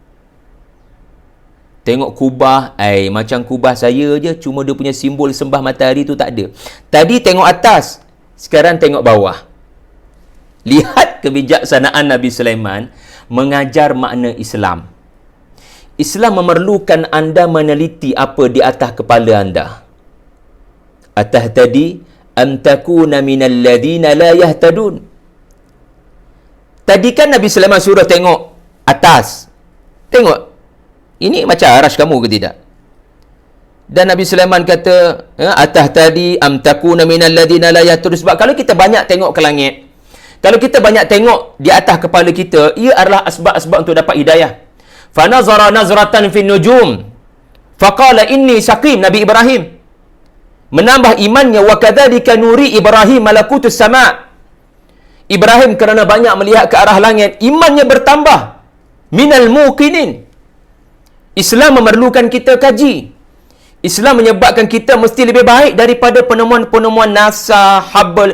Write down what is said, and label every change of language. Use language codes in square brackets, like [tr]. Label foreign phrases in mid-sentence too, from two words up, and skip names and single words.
[ms] Tengok kubah, macam kubah saya je, cuma dia punya simbol sembah matahari tu tak ada. Tadi tengok atas, sekarang tengok bawah. Lihat kebijaksanaan Nabi Sulaiman mengajar makna Islam. Islam memerlukan anda meneliti apa di atas kepala anda. [ar] Atahtadi am takuna minal ladina la yahtadun. [ms] Tadi kan Nabi Sulaiman suruh tengok atas. Tengok. Ini macam arash kamu ke tidak? Dan Nabi Sulaiman kata, [ar] atahtadi am takuna minal ladina la yahtadun. [ms] Sebab kalau kita banyak tengok ke langit, kalau kita banyak tengok di atas kepala kita, ia adalah asbab-asbab untuk dapat hidayah. [ar] Fanazara nazratan fin nujum. Faqala inni saqim. [ms] Nabi Ibrahim menambah imannya, [ar] wa kadzalika nuri Ibrahim malakutus sama'. [ms] Ibrahim kerana banyak melihat ke arah langit, imannya bertambah. [ar] Minal muqinin. [ms] Islam memerlukan kita kaji. Islam menyebabkan kita mesti lebih baik daripada penemuan-penemuan NASA, Hubble.